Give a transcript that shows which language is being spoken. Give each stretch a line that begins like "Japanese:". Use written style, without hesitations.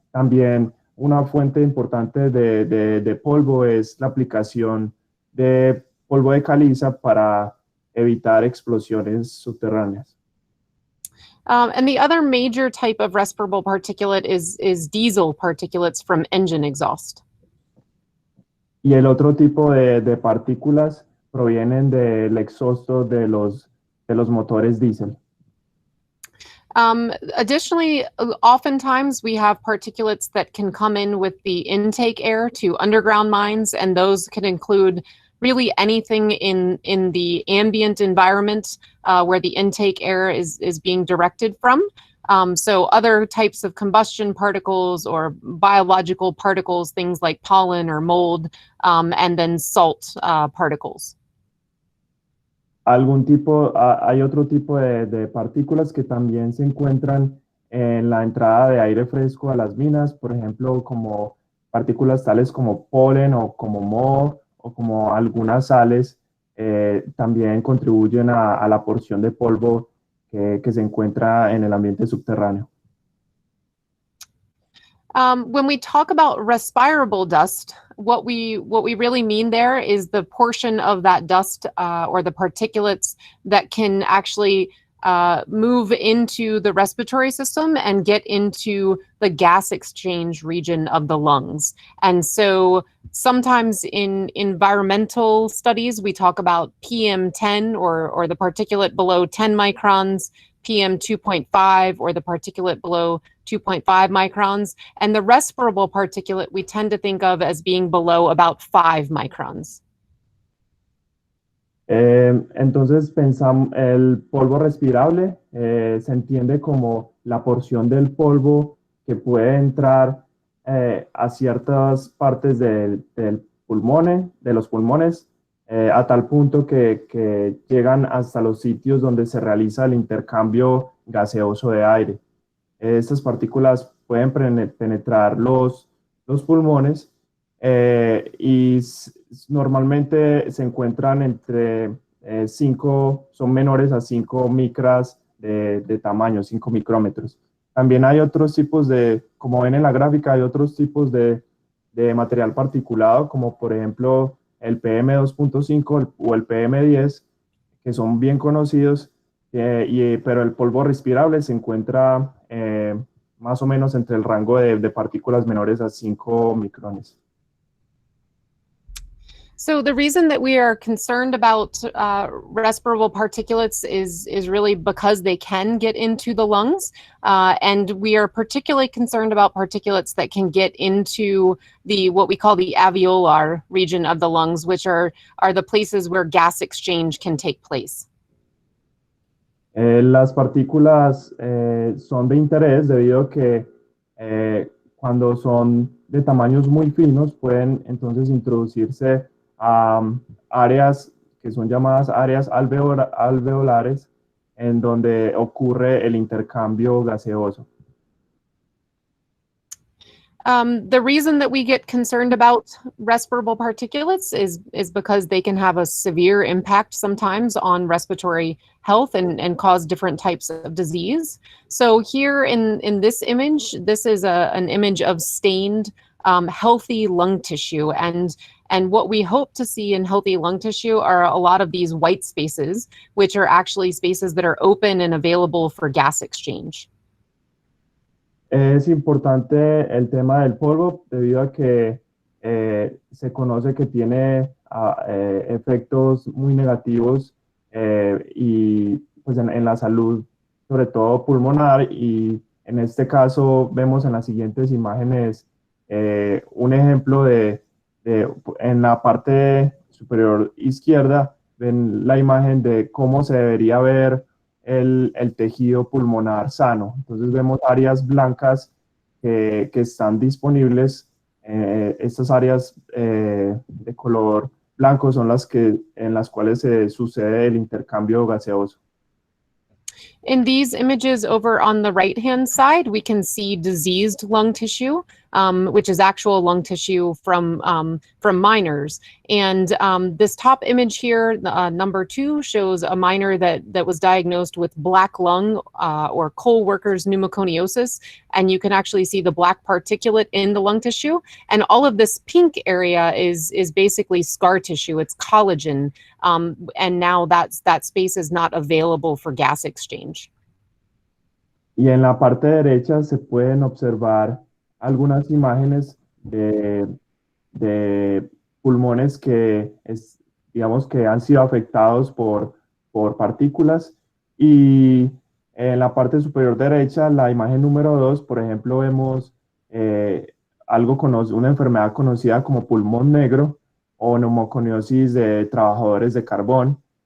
Spanish: También una fuente importante de polvo es la aplicación de polvo de caliza para evitar explosiones subterráneas.
English: And the other major type of respirable particulate is diesel particulates from engine exhaust.
Spanish: Y el otro tipo de partículas provienen del exhausto de los motores diésel.
English: Additionally, oftentimes we have particulates that can come in with the intake air to underground mines, and those can include really anything in the ambient environment where the intake air is being directed from. So other types of combustion particles or biological particles, things like pollen or mold, and then salt particles.
Spanish: Hay otro tipo de partículas que también se encuentran en la entrada de aire fresco a las minas, por ejemplo, como partículas tales como polen o como moho o como algunas sales, también contribuyen a la porción de polvo que se encuentra en el ambiente subterráneo.
English: When we talk about respirable dust, what we really mean there is the portion of that dust or the particulates that can actually move into the respiratory system and get into the gas exchange region of the lungs. And so sometimes in environmental studies, we talk about PM10 or the particulate below 10 microns, PM 2.5 or the particulate below 2.5 microns, and the respirable particulate we tend to think of as being below about 5 microns.
Spanish: Entonces el polvo respirable se entiende como la porción del polvo que puede entrar a ciertas partes de los pulmones, a tal punto que llegan hasta los sitios donde se realiza el intercambio gaseoso de aire. Estas partículas pueden penetrar los pulmones y normalmente se encuentran entre 5, son menores a 5 micras de tamaño, 5 micrómetros. También hay otros tipos como ven en la gráfica, hay otros tipos de material particulado, como por ejemplo el PM2.5 o el PM10, que son bien conocidos, pero el polvo respirable se encuentra más o menos entre el rango de partículas menores a 5 micrones.
English: So the reason that we are concerned about respirable particulates is really because they can get into the lungs, and we are particularly concerned about particulates that can get into what we call the alveolar region of the lungs, which are the places where gas exchange can take place.
Spanish: Las partículas son de interés debido a que cuando son de tamaños muy finos pueden entonces introducirse a áreas que son llamadas áreas alveolares, en donde ocurre el intercambio gaseoso.
English: The reason that we get concerned about respirable particulates is because they can have a severe impact sometimes on respiratory health and cause different types of disease. So here in this image, this is an image of stained healthy lung tissue, and what we hope to see in healthy lung tissue are a lot of these white spaces, which are actually spaces that are open and available for gas exchange.
Spanish: Es importante el tema del polvo debido a que se conoce que tiene efectos muy negativos y pues en la salud, sobre todo pulmonar, y en este caso vemos en las siguientes imágenes un ejemplo en la parte superior izquierda, ven la imagen de cómo se debería ver el tejido pulmonar sano. Entonces vemos áreas blancas que están disponibles. Estas áreas de color blanco son en las cuales se sucede el intercambio gaseoso.
English: In these images over on the right-hand side, we can see diseased lung tissue, which is actual lung tissue from miners. And this top image here, number 2, shows a miner that was diagnosed with black lung or coal workers pneumoconiosis. And you can actually see the black particulate in the lung tissue. And all of this pink area is basically scar tissue. It's collagen. And now that space is not available for gas exchange.
Spanish: Y en la parte derecha se pueden observar algunas imágenes de pulmones digamos que han sido afectados por partículas. Y en la parte superior derecha, la imagen número 2, por ejemplo, vemos una enfermedad conocida como pulmón negro o neumoconiosis de trabajadores de carbón.